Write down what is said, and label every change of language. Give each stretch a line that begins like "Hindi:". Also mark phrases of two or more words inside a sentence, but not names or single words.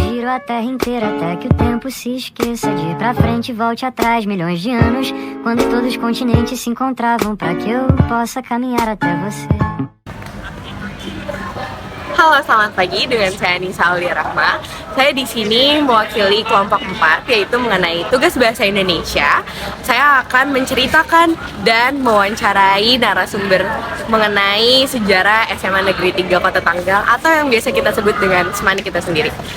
Portuguese: a terra inteira até que o tempo se esqueça. De ir pra frente e volte atrás milhões de anos, quando todos os continentes se encontravam, pra que eu possa caminhar até você.
Indonesian: Halo, selamat pagi, dengan saya Nisa Aulia Rahma. Saya di sini mewakili kelompok 4, yaitu mengenai tugas bahasa Indonesia. Saya akan menceritakan dan mewawancarai narasumber mengenai sejarah SMA Negeri 3 Kota Tanggerang, atau yang biasa kita sebut dengan SMANI kita sendiri.